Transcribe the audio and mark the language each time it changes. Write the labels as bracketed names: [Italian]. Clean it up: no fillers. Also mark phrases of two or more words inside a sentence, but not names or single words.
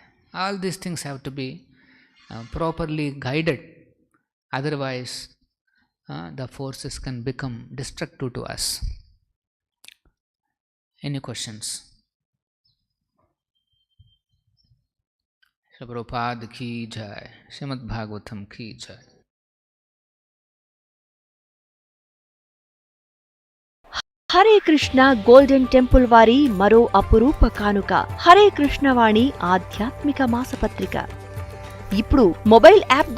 [English] All these things have to be properly guided. Otherwise, the forces can become destructive to us. Any questions? [Hindi] प्रभुपाद की जय, श्रीमद् भागवतम् की जय. [Telugu] హరే కృష్ణ గోల్డెన్ టెంపుల్ వారి మరో అపురూప కానుక హరే కృష్ణ వాణి ఆధ్యాత్మిక మాసపత్రిక ఇప్పుడు [English] mobile app [Telugu] ద్వారా